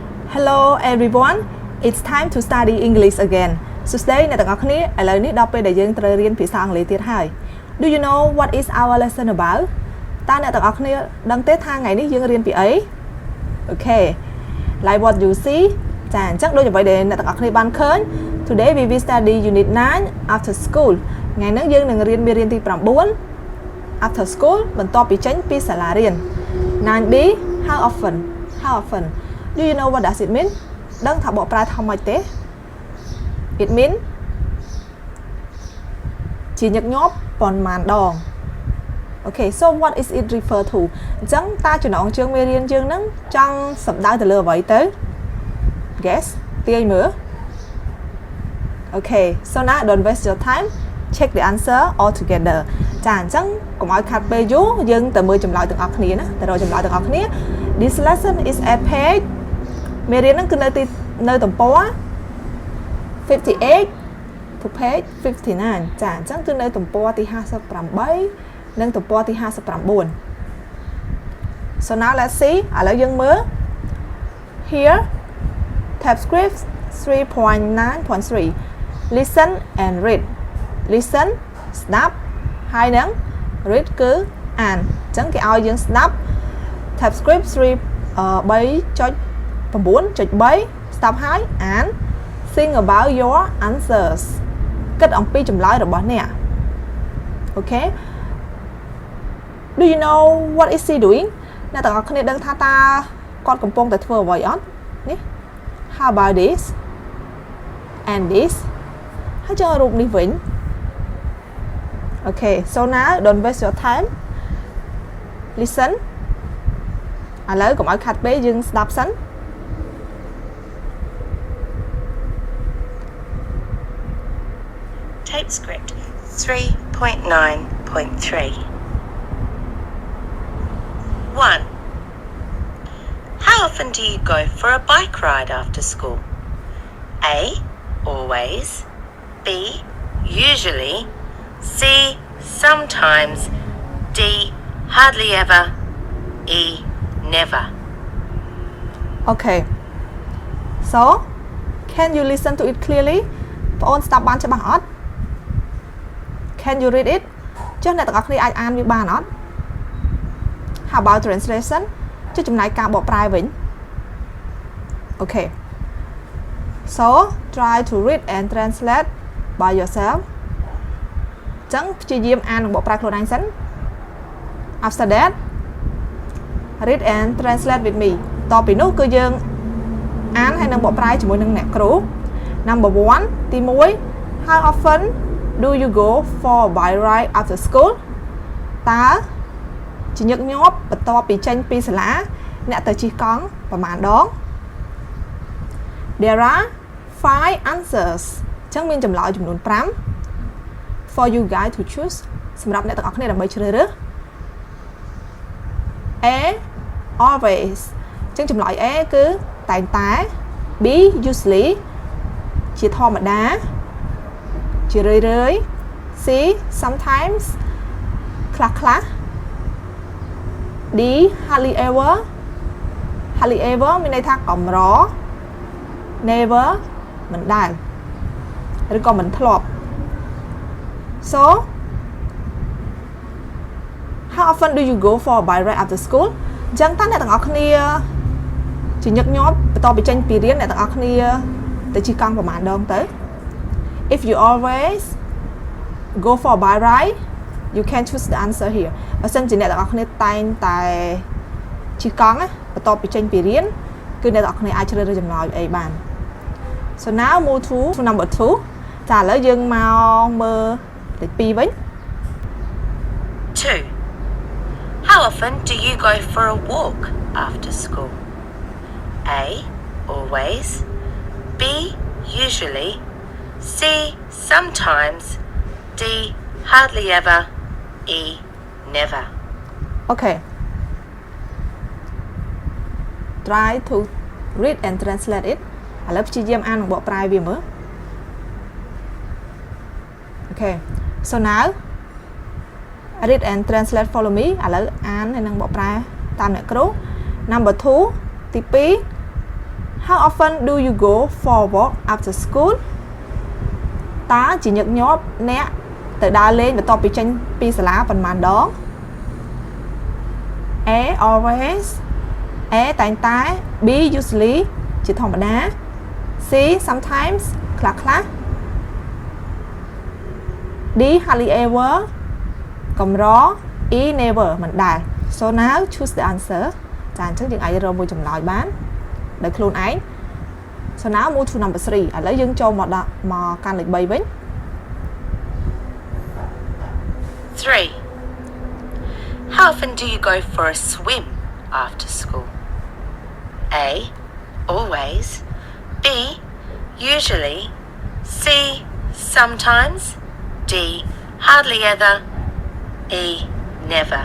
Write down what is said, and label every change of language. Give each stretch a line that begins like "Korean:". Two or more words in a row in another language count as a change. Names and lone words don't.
English: Hello everyone, it's time to study English again. So today
Khmer: អ្នកទាំងអស់គ្នាឥឡូវនេះដល់ពេលដែលយើងត្រូវរៀនភាសាអង់គ្លេសទៀតហើយ
English: Do you know what is our lesson about?
Khmer: តើអ្នកទាំងអស់គ្នាដឹងទេថាថ្ងៃនេះយើងរៀនពីអី
English: Okay, like what you see
Khmer: ចាអញ្ចឹងដូចអ្វីដែលអ្នកទាំងអស់គ្នាបានឃើញ
English: Today we will study unit 9 after school
Khmer: ថ្ងៃនេះយើងនឹងរៀនមេរៀនទី9
English: after school
Khmer: បន្ទាប់ពីចេញពីសាលារៀន
English: 9B how often Do you know what does it mean
Khmer: ដឹងថាបកប្រែថាម៉េចទេ
English: It mean
Khmer: ជាញឹកញាប់ប៉ុន្មានដង
English: Okay so what is it refer to
Khmer: អញ្ចឹងតើចំណងជើងមេរៀនយើងនឹងចង់សំដៅទៅលើអ្វីទៅ Guess ទាញមើល
English: Okay so now don't waste your time check the answer all together
Khmer: ចាអញ្ចឹងកុំឲ្យខាត់ពេលយូរយើងទៅមើលចម្លើយទាំងអស់គ្នាណាទៅរកចម្លើយទាំងអស់គ្នា
English: This lesson is at page
Khmer: មេរៀនហ្នឹងគឺនៅទំព័រ
English: 58 to page 59
Khmer: ចាអញ្ចឹងគឺនៅទំព័រទី58និងទំព័រទី59
English: So now let's see
Khmer: ឥឡូវយើងមើល
English: Here tab script 3.9.3 Listen and read Listen
Khmer: ស្ដាប់ហើយនឹង read គឺអានអញ្ចឹងគេឲ្យយើងស្ដាប់
English: tab script
Khmer: 3.9.3 stop ហើយអាន
English: Think about your answers
Khmer: គិតអំពីចម្លើយរបស់អ្នក Okay
English: Do you know what is he doing
Khmer: អ្នកទាំងអស់គ្នាដឹងថាតើគាត់កំពុងតែធ្វើអ្វីអត់នេះ
English: How about this and this
Khmer: ហើយចូលរូបនេះវិញ
English: Okay so now don't waste your time Listen
Khmer: ឥឡូវកុំឲ្យខាត់ពេកយើងស្ដាប់សិន
English: Tape script 3.9.3 1. How often do you go for a bike ride after school? A. Always. B. Usually. C. Sometimes. D. Hardly ever. E. Never. Okay so can you listen to it clearly
Khmer: បងអូនស្ដាប់បានច្បាស់អត់
English: Can you read it
Khmer: ចុះអ្នកទាំងអស់គ្នាអាចអានវាបានអត់
English: How about translation
Khmer: ចុះចំណែក ការបកប្រែវិញ
English: Okay so try to read and translate by yourself
Khmer: ចឹងព្យាយាមអាននិងបកប្រែខ្លួនឯងសិន
English: After that read and translate with me
Khmer: តពីនោះគឺយើងអានហើយនឹងបកប្រែជាមួយនឹងអ្នកគ្រូ
English: Number 1
Khmer: ទី1
English: How often do you go for a bike ride after school
Khmer: តើជាញឹកញាប់បន្ទាប់ពីចេញពីសាលាអ្នកទៅជិះកង់ប្រហែលដង
English: There are 5 answers
Khmer: អញ្ចឹងមានចម្លើយចំនួន5
English: for you guys to choose
Khmer: សម្រាប់អ្នកទាំងអស់គ្នាដើម្បីជ្រើសរើស
English: A always
Khmer: អញ្ចឹងចម្លើយ A គឺតែងតែ
English: B usually
Khmer: ជាធម្មតាជារឿយៗ
English: C sometimes
Khmer: ខ្លះ
English: D hardly ever
Khmer: មានន័យថាកម្រ Never មិនដែលឬក៏មិនធ្លាប់ So
English: How often do you go for a bike ride after school
Khmer: អញ្ចឹងតើអ្នកទាំងអស់គ្នាជាញឹកញាប់បន្ទា ប់ពីចេញពីរៀនអ្នកទាំងអស់គ្នាទៅជិះកង់ប្រហែលដងទៅ
English: If you always go for a bike ride you can choose the answer here
Khmer: បើសិនជាអ្នកទាំងអស់គ្នាតែងតែជិះកង់បន្ទាប់ពីចេញពីរៀនគឺអ្នកទាំងអស់គ្នាអាចជ្រើសរើសចម្លើយ A បាន
English: So now move to number 2
Khmer: ចាឥឡូវយើងមកមើលលេខ2វិញ
English: 2. How often do you go for a walk after school? A. Always. B. Usually. C. Sometimes. D. Hardly ever. E. Never. Okay. Try to read and translate it.
Khmer: ឥឡូវព្យាយាមអាននិងបកប្រែវាមើល Okay.
English: So now read and translate follow me
Khmer: ឥឡូវអានហើយនឹងបកប្រែតាមអ្នកគ្រូ
English: Number 2
Khmer: ទី2
English: How often do you go for a walk after school
Khmer: តើជាញឹកញាប់អ្នកទៅដើរលេងបន្ទាប់ពីចេញពីសាលាប៉ុន្មានដង
English: A always
Khmer: A តែងតែ
English: B usually
Khmer: ជាធម្មតា
English: C sometimes
Khmer: ខ្លះៗ
English: D hardly ever
Khmer: កម្រ
English: E never
Khmer: មិនដែល
English: So now choose the answer
Khmer: ចាអញ្ចឹងយើងអាចរកមួយចម្លើយបានដោយខ្លួនឯង
English: So now move to number 3
Khmer: ឥឡូវយើងចូលមកកាន់លេខ3វិញ
English: 3. How often do you go for a swim after school? A. Always. B. Usually. C. Sometimes. D. Hardly ever. E. Never.